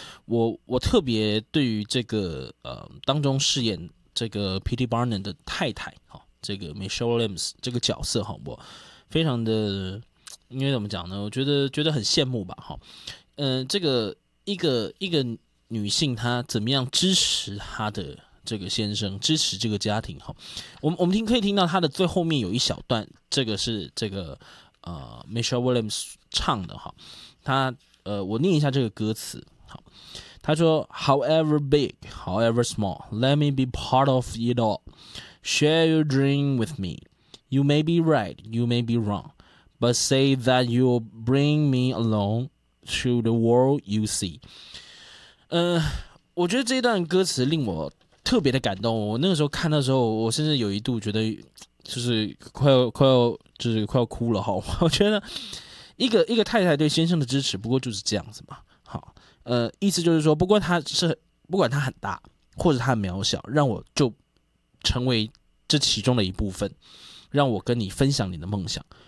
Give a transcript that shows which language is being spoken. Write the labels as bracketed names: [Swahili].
[Chinese] 我特别对于这个当中饰演这个 Petey Barnum 的太太这个 Michelle Williams 这个角色我非常的，因为怎么讲呢？我觉得很羡慕吧这个一个女性她怎么样支持她的这个先生，支持这个家庭我们听可以听到她的最后面有一小段，这个是这个。 Michelle Williams 唱的我念一下这个歌词。好，他说 [English] However big, however small, let me be part of it all. Share your dream with me. You may be right, you may be wrong, but say that you'll bring me along to the world you see. [Chinese] 我觉得这段歌词令我特别的感动。我那个时候看的时候，我甚至有一度觉得就是快要哭了哈！我觉得一个太太对先生的支持，不过就是这样子嘛。意思就是说，不管他很大，或者他很渺小，让我就成为这其中的一部分，让我跟你分享你的梦想。